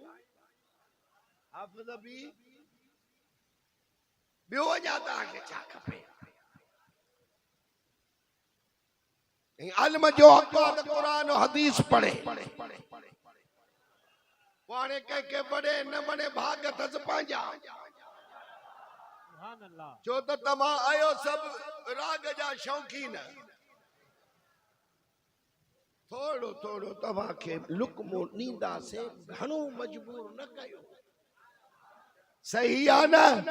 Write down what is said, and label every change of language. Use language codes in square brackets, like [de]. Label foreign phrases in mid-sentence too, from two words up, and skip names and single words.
[sd] हाफ़िज़ बि ॿियो अञा तव्हांखे छा खपे। इल्म जो हक़ आहे त क़ुरान हदीस पढ़े। हाणे कंहिंखे बड़े न बड़े भाग अथसि पंहिंजा। [ar] سبحان الله. [sd] छो त तव्हां आयो सभु राग जा शौक़ीन। थोड़ो थोड़ो तव्हांखे लुकमो ॾींदासीं, घणो मजबूर न कयो। सही आहे न।